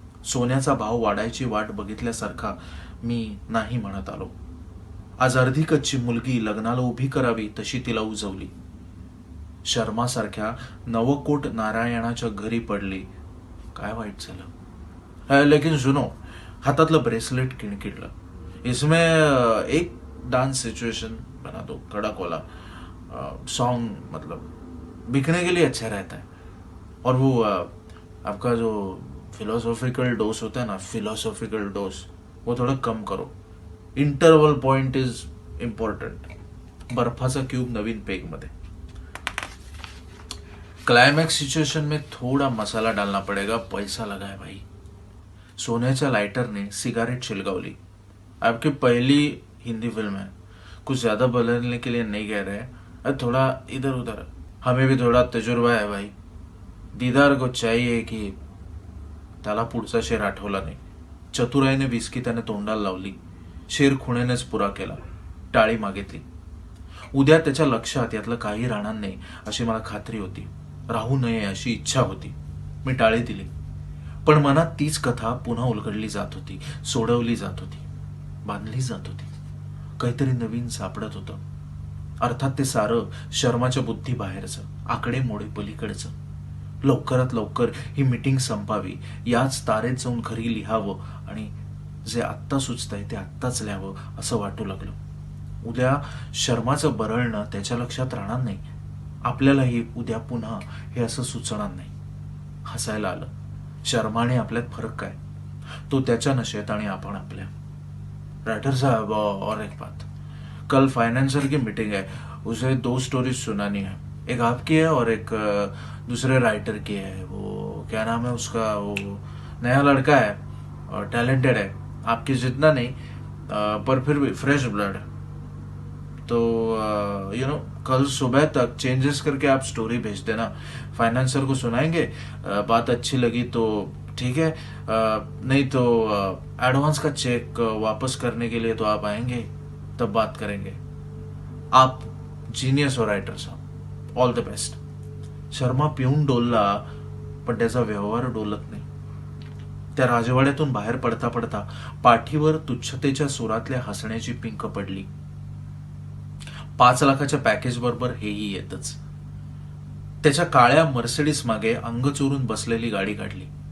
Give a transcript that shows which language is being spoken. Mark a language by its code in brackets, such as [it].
[mr] सोन्याचा भाव वाढायची वाट बघितल्यासारखा मी नाही म्हणत आलो. आज अर्धी कच्ची मुलगी लग्नाला उभी करावी तशी तिला उजवली. शर्मासारख्या नवकोट नारायणाच्या घरी पडली. काय वाईट झालं. [hi] लेकिन सुनो, [mr] हातातलं ब्रेसलेट किणकिणलं. [hi] इसमें एक डांस सिचुएशन बना दो, कड़क वाला सॉन्ग, मतलब बिकने के लिए अच्छा रहता है. और वो आपका जो फिलोसॉफिकल डोज होता है ना, फिलोसॉफिकल डोज, वो थोड़ा कम करो. [en] Interval point is important. [mr] बर्फाचा क्यूब नवीन पेग मध्ये. [hi] क्लाइमैक्स सिचुएशन में थोड़ा मसाला डालना पड़ेगा, पैसा लगा है भाई. [mr] सोन्याच्या लाइटरने सिगारेट छिलगावली. [hi] आपकी पहली हिंदी फिल्म है, कुछ ज्यादा बोलने के लिए नहीं कह रहे हैं, थोड़ा इधर उधर, हमें भी थोड़ा तजुर्बा है भाई. दीदार को चाहिए की. [mr] त्याला पुढचा शेर आठवला नाही. चतुराईने विस्की त्याने तोंडाला लावली. शेर खुणेनेच पुरा केला. टाळी मागितली. उद्या त्याच्या लक्षात यातलं काही राहणार नाही अशी मला खात्री होती. राहू नये अशी इच्छा होती. मी टाळी दिली. पण मनात तीच कथा पुन्हा उलगडली जात होती, सोडवली जात होती, बांधली जात होती. काहीतरी नवीन सापडत होतं. अर्थात ते सारं शर्माच्या बुद्धी बाहेरचं, आकडे मोडे पलीकडचं. लवकरात लवकर ही मीटिंग संपावी, याच तारेत जाऊन घरी लिहावं आणि जे आत्ता सुचतंय ते आत्ताच लिहावं असं वाटू लागलं. उद्या शर्माचं बरळणं त्याच्या लक्षात राहणार नाही. आपल्यालाही उद्या पुन्हा हे असं सुचणार नाही. हसायला आलं. शर्माने आपल्यात फरक काय, तो त्याच्या नशेत आणि आपण आपल्या. [hi] राइटर साहब, और एक बात, कल फाइनेंसर की मीटिंग है, उसे 2 स्टोरीज सुनानी है. एक आपकी है और एक दूसरे राइटर की है. वो क्या नाम है उसका, वो नया लड़का है और टैलेंटेड है, आपकी जितना नहीं पर फिर भी फ्रेश ब्लड. तो [en] you know, [hi] कल सुबह तक चेंजेस करके आप स्टोरी भेज देना. फाइनेंसर को सुनाएंगे, बात अच्छी लगी तो ठीक है, नहीं तो एडवांस का चेक वापस करने के लिए तो आप आएंगे, तब बात करेंगे. आप जीनियस हो राइटर साहब, [en] All the best. [mr] Sharma पिऊन डोलला, पण त्याचा व्यवहार डोलत नाही. त्या राजवाड्यातून बाहेर पडता पडता पाठीवर तुच्छतेच्या सुरातल्या हसण्याची पिंक पडली. 5 लाखाच्या पॅकेज बरोबर हेही येतच. त्याच्या काळ्या मर्सिडीज मागे अंग चोरून बसलेली गाडी काढली.